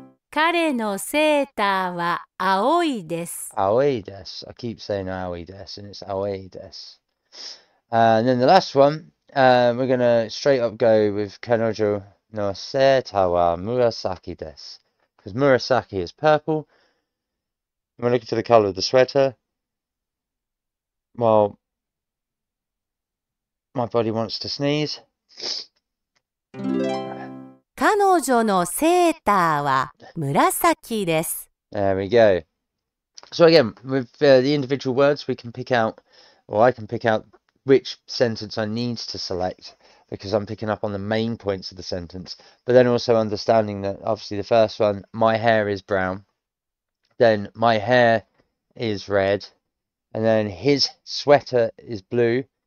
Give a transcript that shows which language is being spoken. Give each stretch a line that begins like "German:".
Japanese: 彼のセーターは青いです。 Aoi desu.
English: I keep saying
Japanese: aoi desu,
English: and it's aoi desu. And then the last one, we're going to straight up go with
Japanese: Kanojo no Seita wa Murasaki desu.
English: Because Murasaki is purple. We're looking for the colour of the sweater. Well, my body wants to sneeze.
Japanese: 彼女のセーターは紫です。
English: There we go. So again, with the individual words, we can pick out, or I can pick out which sentence I need to select, because I'm picking up on the main points of the sentence. But then also understanding that, obviously, the first one, my hair is brown. Then my hair is red. And then his sweater is blue.